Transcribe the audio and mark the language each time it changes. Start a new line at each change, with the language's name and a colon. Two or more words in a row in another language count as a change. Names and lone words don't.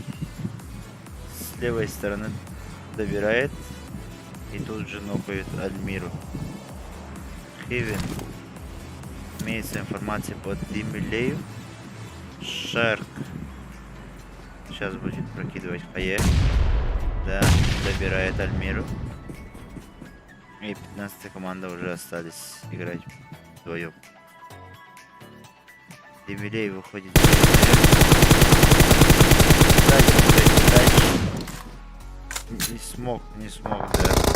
Russian: С левой стороны добирает. И тут же нокает Альмиру. Хивен. Имеется информация по Демилею. Шарк. Сейчас будет прокидывать хае. Да, добирает Альмиру. И 15-я команда уже остались играть вдвоем. Демилей выходит. Дальше. Не смог, да.